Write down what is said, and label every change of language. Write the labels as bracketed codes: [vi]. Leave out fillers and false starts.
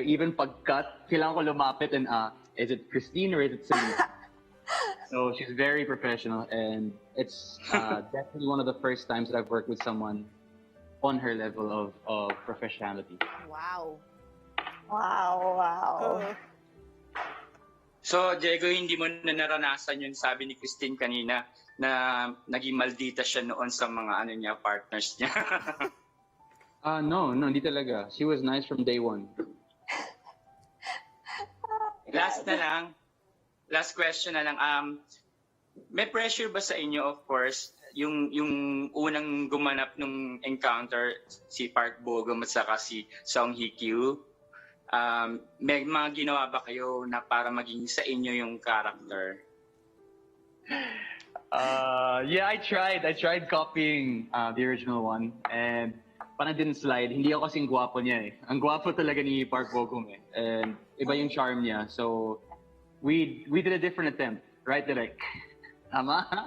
[en] Even [tl] pag-cut, kailangan ko lumapit [en] and is it Cristine or is it Celine? So she's very professional, and it's definitely one of the first times that I've worked with someone on her level of professionality. Wow. Wow. [tl] So, Diego, hindi mo na naranasan yun, sabi ni Cristine kanina, na naging maldita siya noon sa mga partners niya. No, hindi talaga. [en] She was nice from day one. [tl] Last question na lang. May pressure ba sa inyo, [en] of course, [tl] yung unang gumanap nung encounter, si Park Bo-gum at saka si Song Hye-kyo? May mga ginawa ba kayo na para maging sa inyo yung character? [en] Yeah, I tried copying the original one, and parang didn't slide. [tl] Hindi ako kasing gwapo niya eh. Ang gwapo talaga ni Park Bo-gum eh. [en] And [tl] iba yung charm niya. [en] So we did a different attempt, right, Direk? Tama?